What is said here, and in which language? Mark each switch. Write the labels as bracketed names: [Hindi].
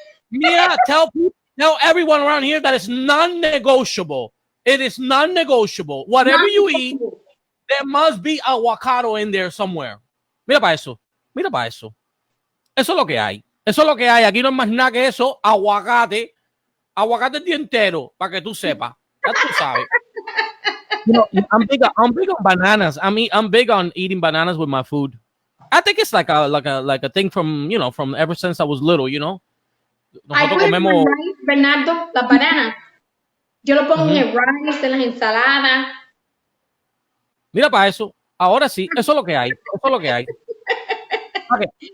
[English] Mia, tell everyone around here that it's non-negotiable. It is non-negotiable. Whatever you eat, there must be avocado in there somewhere. [Spanish] Mira para eso. Eso es lo que hay. Aquí no es más nada que eso. Aguacate el día entero, para que tú sepas. Ya tú sabes. [English] You know, I'm big on bananas. I'm big on eating bananas with my food. I think it's like a thing from, you know, from ever since I was little, you know. I put [Spanish] comemos... [English] rice, Bernardo, [Spanish] la banana. Yo lo pongo en el rice, en las ensaladas. Mira para eso. Ahora sí, eso es lo que hay. Okay.